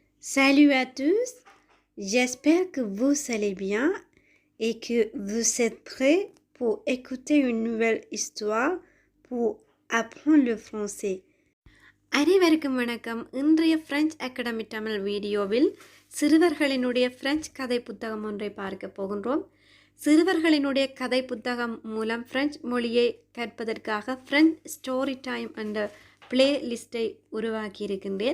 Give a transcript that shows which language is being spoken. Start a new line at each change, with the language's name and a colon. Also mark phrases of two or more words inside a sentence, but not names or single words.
French: Salut à tous, j'espère que vous allez bien et que vous êtes prêts pour écouter une nouvelle histoire pour apprendre le français.
Tamil: அனைவருக்கும் வணக்கம். இன்றைய பிரெஞ்சு அகாடமி தமிழ் வீடியோவில் சிறுவர்களினுடைய பிரெஞ்சு கதை புத்தகம் ஒன்றை பார்க்க போகின்றோம். சிறுவர்களினுடைய கதை புத்தகம் மூலம் பிரெஞ்சு மொழியை கற்பதற்காக பிரெஞ்சு ஸ்டோரி டைம் என்ற பிளேலிஸ்டை உருவாக்கி இருக்கின்றேன்.